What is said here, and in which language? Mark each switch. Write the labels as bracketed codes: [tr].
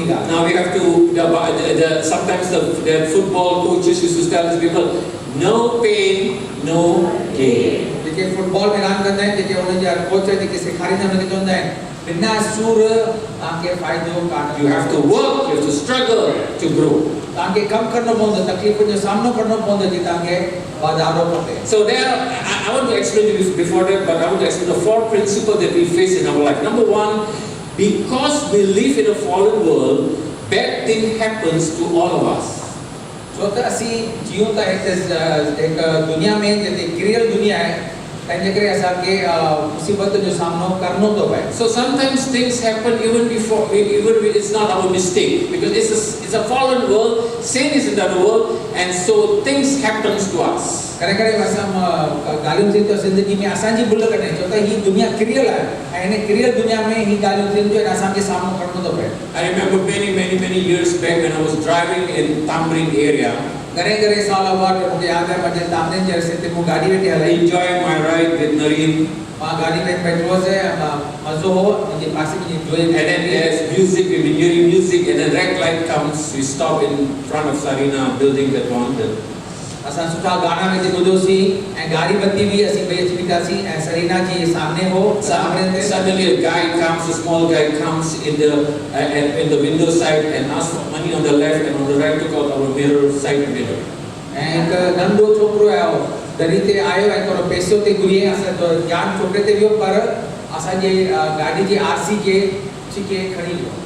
[en] Now we have to, sometimes the football coaches used to tell these people, no pain, no gain. [sd] जेके football में रांदि कंदा आहिनि, जेके उन्हनि जा कोच जेके सेखारींदा आहिनि उनखे चवंदा आहिनि बिना सूर तव्हांखे फ़ाइदो कान्हे. [en] You have to work, you have to struggle to grow. [sd] तव्हांखे कमु करणो पवंदो, तकलीफ़ुनि जो सामनो करणो पवंदो जीअं तव्हांखे वाधारो खपे. [en] So there, I want to explain to you before that, but I want to explain the 4 principles that we face in our life. Number 1, because we live in a fallen world, bad thing happens to all of us. [sd] छो त असीं जीऊं था हिकु दुनिया में जिते किरियल दुनिया आहे, तंहिंजे करे असांखे मुसीबत जो सामनो करणो थो पए. [en] So sometimes things happen even if it's not our mistake, because it's a fallen world, sin is in the world, and so things happens to us. [sd] करे करे असां ॻाल्हियूं थियूं त ज़िंदगी में असांजी भुल कॾहिं, छो त हीअ दुनिया किरियल आहे ऐं हिन किरियल दुनिया में ही ॻाल्हियूं थियनि थियूं ऐं असांखे सामनो करणो थो पए. [en] I remember many years back when I was driving in Tamrin area. [sd] घणे साल अॻु मूंखे यादि आहे मुंहिंजे तामरिन जे रस्ते ते मूं गाॾी वेठी हलाई. [en] Enjoying my ride with Nareen. [sd] मां गाॾी में वेठो हुउसि, मज़ो हो, मुंहिंजे पासे में जोई. [en] And then there's music, we've been hearing music, and then red light comes, we stop in front of Sarina building that one. [sd] असां सुठा गाना में ॿुधोसीं ऐं गाड़ी बत्ती हुई, असीं ॿई अची बीठासीं ऐं सरीना जी सामने हो. [en] Suddenly a guy comes, a small guy comes in the window side and asks for money on the left, and on the right took out our mirror, side mirror. [sd] ऐं हिकु नंढो छोकिरो आयो, दरी ते आयो ऐं थोरो पैसो ते घुरी, असां ध्यानु छोकिरे ते वियो पर असांजे गाॾी जी RC खे छिके खणी वियो.